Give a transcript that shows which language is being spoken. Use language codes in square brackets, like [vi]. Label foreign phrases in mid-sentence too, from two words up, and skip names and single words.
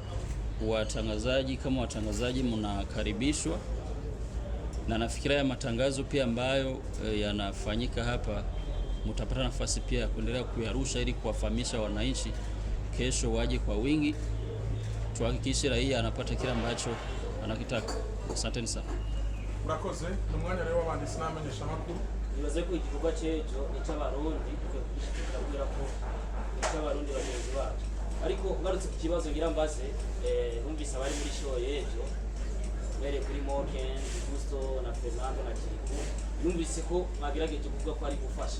[sw] Watangazaji kama watangazaji mnakaribishwa, na nafikiria matangazo pia ambayo yanafanyika hapa mtapata nafasi pia ya kuendelea kuyarusha ili kuwafahamisha wananchi kesho waje kwa wingi, tuhakikishe raia anapata kila ambacho anakitaka. Asanteni sana. [rn] Murakoze. Umwanya rero w'abanditsi n'abamenyesha makuru. Nibaze ko igikorwa c'ejo ni c'abarundi, kugira ko ni c'abarundi bagenzi bacu. Ariko ngarutse ku kibazo ngira mbaze, numvise abari muri show y'ejo mere kuri Morgan, Gusto na Fernando na Kiriku, numvise ko mwagerageje kuvuga ko ari gufasha.